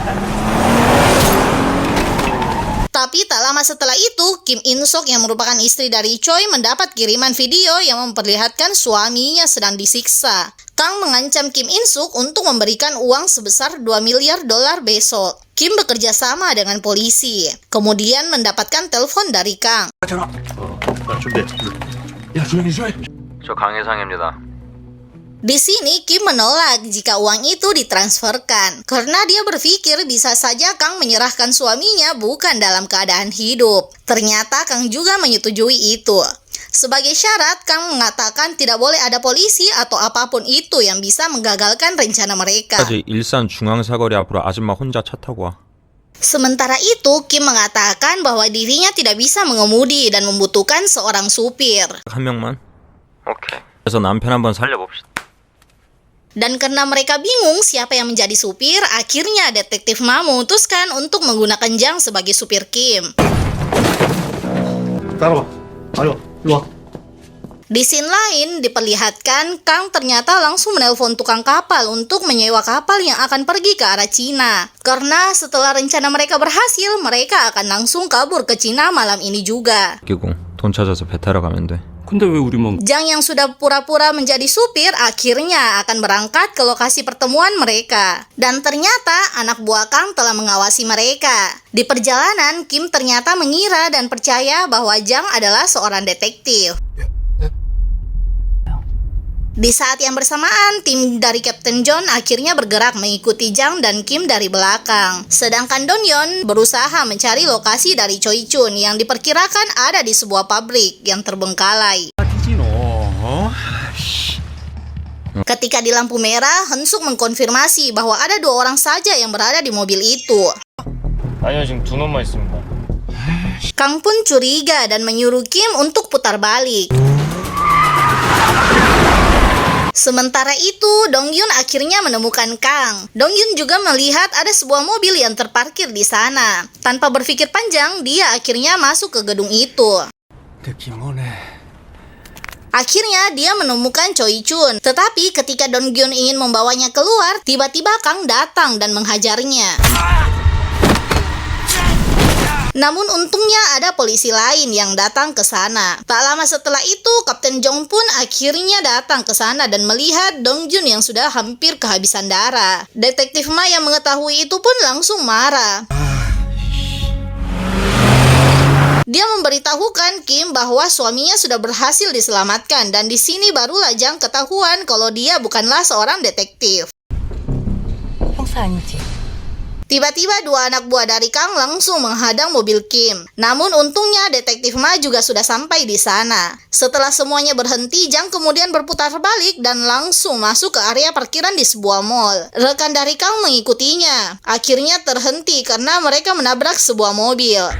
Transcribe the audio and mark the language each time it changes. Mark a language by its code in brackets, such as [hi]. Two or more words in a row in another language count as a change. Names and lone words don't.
[id] Tapi tak lama setelah itu, Kim In Sok yang merupakan istri dari Choi mendapat kiriman video yang memperlihatkan suaminya sedang disiksa. Kang mengancam Kim In Suk untuk memberikan uang sebesar $2 miliar besok. Kim bekerja sama dengan polisi, kemudian mendapatkan telepon dari Kang. [ko] 자, 준비. 야, 조용히 좀 해. 저 강혜상입니다. [id] Di sini Kim menolak jika uang itu ditransferkan karena dia berpikir bisa saja Kang menyerahkan suaminya bukan dalam keadaan hidup. Ternyata Kang juga menyetujui itu. Sebagai syarat, Kang mengatakan tidak boleh ada polisi atau apapun itu yang bisa menggagalkan rencana mereka. [ko] 까지 일산 중앙사거리 앞으로 아줌마 혼자 차 타고 와. [id] Sementara itu, Kim mengatakan bahwa dirinya tidak bisa mengemudi dan membutuhkan seorang supir. [ko] 한 명만. 오케이. 그래서 남편 한번 살려봅시다. [id] Dan karena mereka bingung siapa yang menjadi supir, akhirnya detektif Ma memutuskan untuk menggunakan Jang sebagai supir Kim. [ko] 따라와. 아유, 일로 와. [id] Di scene lain, diperlihatkan Kang ternyata langsung menelpon tukang kapal untuk menyewa kapal yang akan pergi ke arah Cina. Karena setelah rencana mereka berhasil, mereka akan langsung kabur ke Cina malam ini juga. [ko] 끼고 돈 찾아서 배 타러 가면 돼. 근데 왜 우리만 [id] Jang yang sudah pura-pura menjadi supir akhirnya akan berangkat ke lokasi pertemuan mereka. Dan ternyata anak buah Kang telah mengawasi mereka. Di perjalanan, Kim ternyata mengira dan percaya bahwa Jang adalah seorang detektif. Di saat yang bersamaan, tim dari Kapten John akhirnya bergerak mengikuti Jang dan Kim dari belakang. Sedangkan Don Yeon berusaha mencari lokasi dari Choi Chun yang diperkirakan ada di sebuah pabrik yang terbengkalai. Ketika di lampu merah, Han Suk mengkonfirmasi bahwa ada 2 orang saja yang berada di mobil itu. [ko] 아니요, 지금 두 놈만 있습니다. [id] Kang pun curiga dan menyuruh Kim untuk putar balik. Sementara itu, Dong Yun akhirnya menemukan Kang. Dong Yun juga melihat ada sebuah mobil yang terparkir di sana. Tanpa berpikir panjang, dia akhirnya masuk ke gedung itu. [ko] 느낌 오네. [id] Akhirnya dia menemukan Choi Chun. Tetapi ketika Dong Yun ingin membawanya keluar, tiba-tiba Kang datang dan menghajarnya. Namun untungnya ada polisi lain yang datang ke sana. Tak lama setelah itu, Kapten Jong pun akhirnya datang ke sana dan melihat Dong Jun yang sudah hampir kehabisan darah. Detektif Ma yang mengetahui itu pun langsung marah. Dia memberitahukan Kim bahwa suaminya sudah berhasil diselamatkan dan di sini barulah Jang ketahuan kalau dia bukanlah seorang detektif. [ko] 형사 아니지? [id] Tiba-tiba 2 anak buah dari Kang langsung menghadang mobil Kim. Namun untungnya detektif Ma juga sudah sampai di sana. Setelah semuanya berhenti, Jang kemudian berputar balik dan langsung masuk ke area parkiran di sebuah mall. Rekan dari Kang mengikutinya. Akhirnya terhenti karena mereka menabrak sebuah mobil.